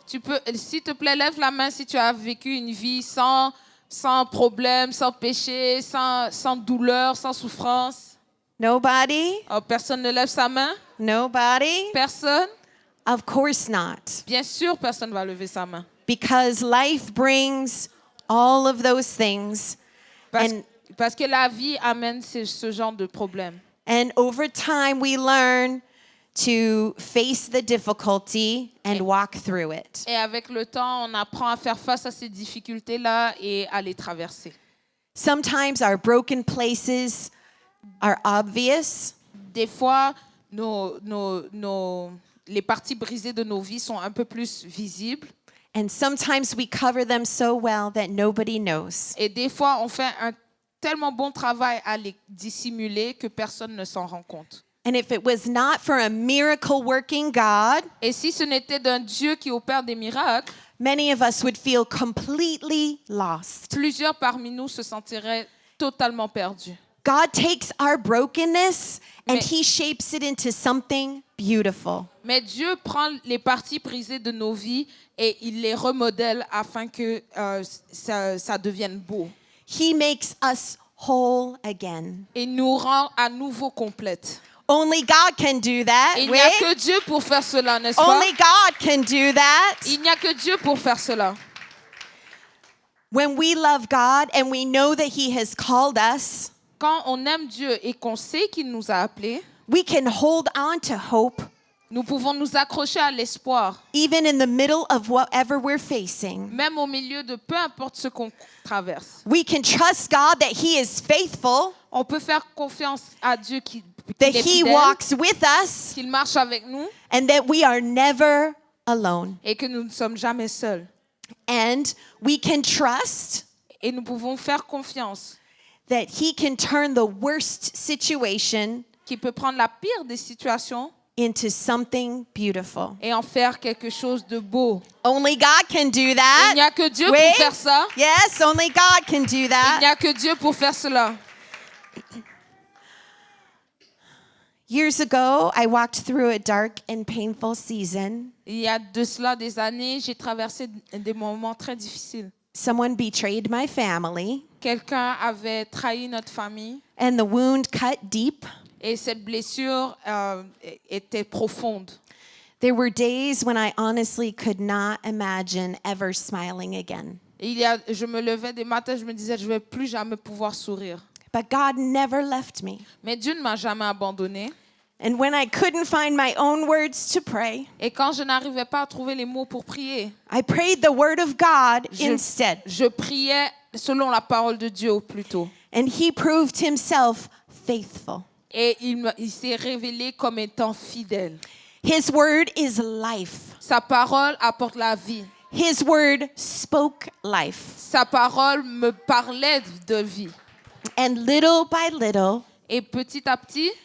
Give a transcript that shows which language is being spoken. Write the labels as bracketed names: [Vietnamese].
[French] Tu peux, s'il te plaît, lève la main si tu as vécu une vie sans problème, sans péché, sans douleur, sans souffrance. [English] Nobody? [French] Oh, personne ne lève sa main? [English] Nobody? [French] Personne? [English] Of course not. [French] Bien sûr, personne ne va lever sa main. [English] Because life brings all of those things. [French] Parce que la vie amène ce genre de problème. [English] And over time, we learn to face the difficulty and walk through it. [French] Et avec le temps, on apprend à faire face à ces difficultés-là et à les traverser. [English] Sometimes our broken places are obvious, [French] Des fois, les parties brisées de nos vies sont un peu plus visibles. [English] And sometimes we cover them so well that nobody knows. [French] Et des fois, on fait un tellement bon travail à les dissimuler que personne ne s'en rend compte. [English] And if it was not for a miracle working God, [French] Et si ce n'était d'un Dieu qui opère des miracles, [English] many of us would feel completely lost. [French] plusieurs parmi nous se sentiraient totalement perdus. [English] God takes our brokenness and [French] Mais- [English] he shapes it into something beautiful. [French] Mais Dieu prend les parties brisées de nos vies et il les remodèle afin que ça devienne beau. [English] He makes us whole again. [French] Et nous rend à nouveau complètes. [English] Only God can do that. [French] Et il n'y a Oui? que Dieu pour faire cela, n'est-ce pas? [English] Only God can do that. [French] Il n'y a que Dieu pour faire cela. [English] When we love God and we know that he has called us, [French] Quand on aime Dieu et qu'on sait qu'il nous a appelés, [English] we can hold on to hope [French] nous pouvons nous accrocher à l'espoir, [English] even in the middle of whatever we're facing. [French] même au milieu de peu importe ce qu'on traverse. [English] We can trust God that he is faithful, [French] On peut faire confiance à Dieu qu'il [English] that [French] est [English] he [French] fidèle, [English] walks with us, [French] qu'il marche avec nous [English] and that we are never alone. [French] et que nous ne sommes jamais seuls. [English] And we can trust [French] Et nous pouvons faire confiance [English] that he can turn the worst situation [French] qu'il peut prendre la pire des situations [English] into something beautiful. [French] et en faire quelque chose de beau. [English] Only God can do that. [French] Il n'y a que Dieu Oui? pour faire ça. [English] Yes, only God can do [French] Il n'y [English] that. [French] a que Dieu pour faire cela. [English] Years ago, I walked through a dark and painful season. [French] Il y a de cela des années, j'ai traversé des moments très difficiles. [English] Someone betrayed my family, [French] Quelqu'un avait trahi notre famille [English] and the wound cut deep. [French] et cette blessure était profonde. [English] There were days when I honestly could not imagine ever smiling again. [French] Et je me levais des matins, je me disais, je ne vais plus jamais pouvoir sourire. [English] But God never left me. [French] Mais Dieu ne m'a jamais abandonnée. [English] And when I couldn't find my own words to pray, [French] Et quand je n'arrivais pas à trouver les mots pour prier, [English] I prayed the word of God instead. [French] je priais selon la parole de Dieu plutôt. [English] And he proved himself faithful. [French] Et il s'est révélé comme étant fidèle. [English] His word is life. [French] Sa parole apporte la vie. [English] His word spoke life. [French] Sa parole me parlait de vie. [English] And little by little, [French] Et petit à petit,